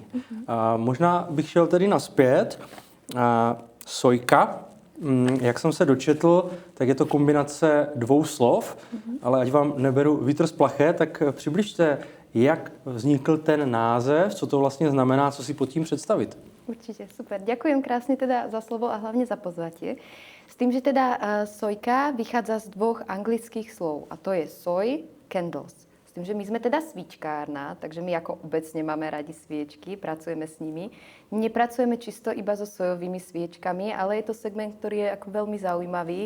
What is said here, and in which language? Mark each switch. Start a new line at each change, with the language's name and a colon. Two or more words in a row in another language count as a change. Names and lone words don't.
Czech: Možná bych šel tedy nazpět. Sojka, jak jsem se dočetl, tak je to kombinace dvou slov, ale ať vám neberu vítr z plachet, tak přibližte, jak vznikl ten název, co to vlastně znamená, co si pod tím představit.
Slovak: Určite, super. Ďakujem krásne teda za slovo a hlavne za pozvatie. S tým, že teda sojka vychádza z dvoch anglických slov a to je
English: soy, candles.
Slovak: S tým, že my sme teda svíčkárna, takže my ako obecne máme radi sviečky, pracujeme s nimi. Nepracujeme čisto iba so sojovými sviečkami, ale je to segment, ktorý je ako veľmi zaujímavý.